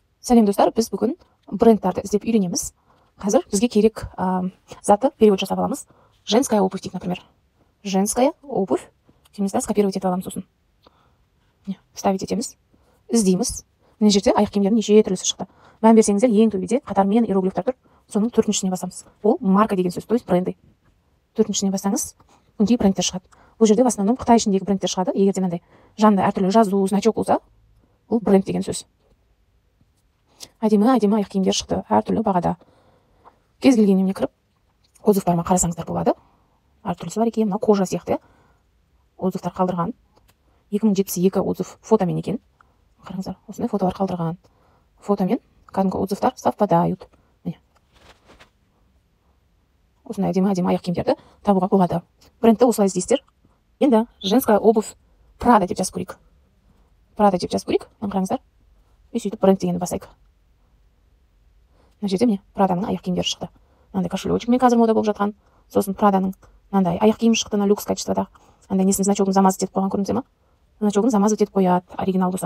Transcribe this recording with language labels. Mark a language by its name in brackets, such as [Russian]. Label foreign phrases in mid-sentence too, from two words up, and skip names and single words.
[Kazakh] Сәлем достар, біз бүгін брендтарды іздеп үйренеміз. Қазір бізге керек заты перевод жасап аламыз. [Russian] Женская обувь дейік, например. Женская обувь. [Kazakh] Кемізді скопировать етіп аламыз сосын. Вставить етеміз. Іздейміз. Мына жерде аяқ киімдердің неше түрлісі шықты. Мән берсеңіздер, ең төбеде қатармен иероглифтер тұр. Соның төртіншісіне басамыз. Ол марка деген сөз, [Russian] то есть бренды. [Kazakh] Төртіншісіне басаңыз, өңкей брендтер шығады. Бұл жерде [Russian] в основном [Kazakh] Қытай ішіндегі брендтер шығады. Егер де мынандай жанында әртүрлі жазу, значок болса, бұл бренд деген сөз. Әдемі аяқ киімдер шықты, әртүрлі бағада. Кез келген емне кіріп, отзывтарыма қарасаңыздар болады. Әртүрлісі бар екен, мына кожа сияқты отзывтар қалдырған. 2072 отзыв фотомен екен. Қараңыздар, осындай фотолар қалдырған. Фотомен кәдімгі отзывтар совпадают. Осындай әдемі аяқ киімдерді табуға болады. Брендті осылай іздейсіздер. Енді [Russian] женская обувь [Kazakh] Prada деп жазып көрейік. Prada деп жазып көрейік. Қараңыздар. И сөйтіп бренд дегенді басайық. Мына жерде міне Праданың аяқ киімдері шықты. Мынандай кошелечек мен қазір мода болып жатқан. Сосын Праданың мынандай аяқ киім шықты, люкс качествода. Андай несін значогын замаз етіп қойған, көрдіңіздер ме? Значогын замаз етіп қояды, оригинал болса.